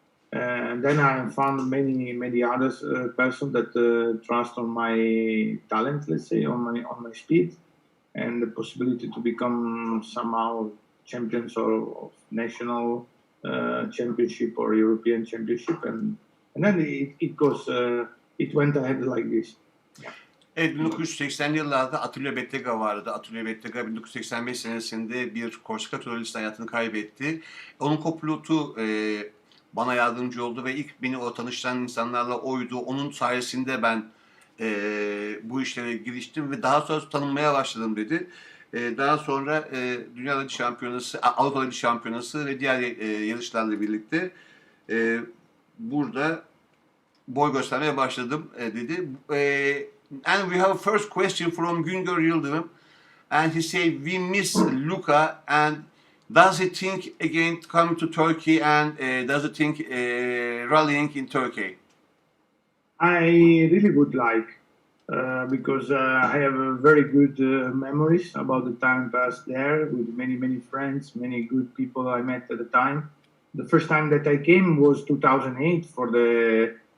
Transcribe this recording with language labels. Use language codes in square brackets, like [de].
[en] And then I found many others person that trust on my talent, let's say, on my speed, and the possibility to become somehow champions of national championship or European championship, and then it went ahead like this. Yeah. [tr] Evet, 1980'li yıllarda Attilio Bettega vardı. Attilio Bettega 1985 senesinde bir Korsika turist hayatını kaybetti. Onun kopilotu bana yardımcı oldu ve ilk beni o tanıştıran insanlarla oydu. Onun sayesinde ben bu işlere giriştim ve daha sonra tanınmaya başladım dedi. Daha sonra Dünya Rally Şampiyonası, Avrupa Rally Şampiyonası ve diğer yarışlarla birlikte burada boy göstermeye başladım dedi. [en] And we have a first question from Güngör Yıldırım. And he said, we miss Luca, and does he think again coming to Turkey, and does he think rallying in Turkey? I really would like, because I have very good memories about the time passed there with many friends, many good people I met at the time. The first time that I came was 2008 for the